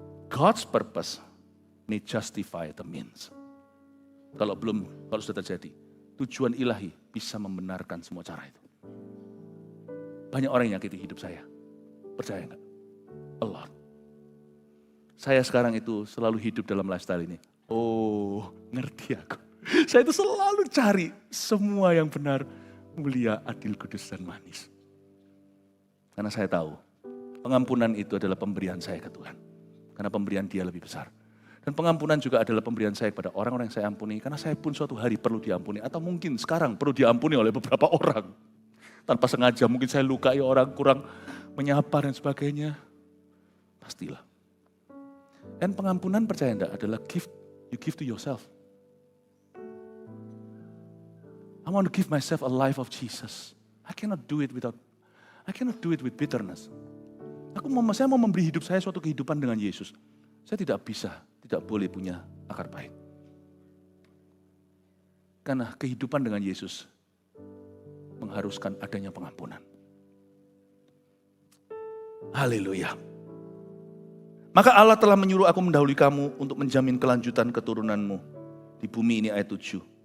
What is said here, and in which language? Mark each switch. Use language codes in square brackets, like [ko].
[en] God's purpose may justify the means. [id] Kalau sudah terjadi, tujuan ilahi bisa membenarkan semua cara itu. Banyak orang yang nyakiti hidup saya. Percaya enggak? [en] A lot. [id] Saya sekarang itu selalu hidup dalam lifestyle ini. Oh, ngerti aku. Saya itu selalu cari semua yang benar, mulia, adil, kudus, dan manis. Karena saya tahu, pengampunan itu adalah pemberian saya ke Tuhan. Karena pemberian Dia lebih besar. Dan pengampunan juga adalah pemberian saya kepada orang-orang yang saya ampuni. Karena saya pun suatu hari perlu diampuni. Atau mungkin sekarang perlu diampuni oleh beberapa orang. Tanpa sengaja mungkin saya lukai orang, kurang menyapa dan sebagainya. Pastilah. Dan pengampunan percaya enggak adalah gift. [en] You give to yourself. I want to give myself a life of Jesus. I cannot do it with bitterness. [id] Saya mau memberi hidup saya suatu kehidupan dengan Yesus. Saya tidak boleh punya akar pahit. Karena kehidupan dengan Yesus mengharuskan adanya pengampunan. Haleluya. Maka Allah telah menyuruh aku mendahului kamu untuk menjamin kelanjutan keturunanmu di bumi ini, ayat 7.